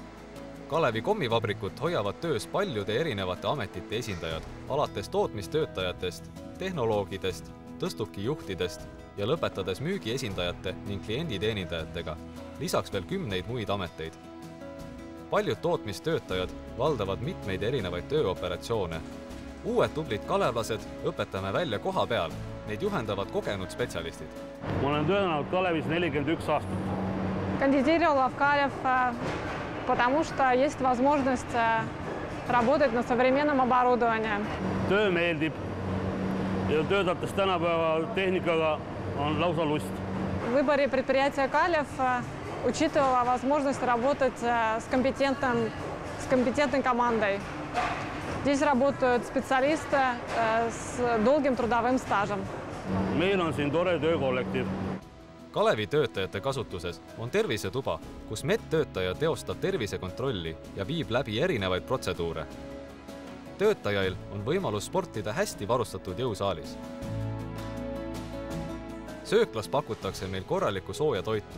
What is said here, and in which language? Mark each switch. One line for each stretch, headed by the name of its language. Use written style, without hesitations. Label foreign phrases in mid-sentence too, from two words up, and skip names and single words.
Estonian: Kalevi kommivabrikut hoiavad töös paljude erinevate ametite esindajad, alates tootmistöötajatest, tehnoloogidest, tõstukijuhtidest ja lõpetades müügiesindajate ning klienditeenindajatega, lisaks veel 10 muid ameteid. Paljud tootmistöötajad valdavad mitmeid erinevaid tööoperatsioone. Uued tublid kalevlased õpetame välja koha peal, neid juhendavad kogenud spetsialistid. Ma olen töötanud Kalevis 41 aastat.
Russian: Кандидировала в Калев, потому что есть возможность работать на современном оборудовании.
Estonian: Töö meeldib ja töötates tänapäeva tehnikaga on lausa lust.
Russian: В выборе предприятия Калев учитывала возможность работать с компетентной командой. Здесь работают специалисты с долгим трудовым стажем.
Estonian: Meil on siin tore töökollektiiv. Kalevi töötajate kasutuses on tervisetuba, kus medtöötaja teostab tervisekontrolli ja viib läbi erinevaid protseduure. Töötajail on võimalus sportida hästi varustatud jõusaalis. Sööklas pakutakse meil korralikku sooja toitu.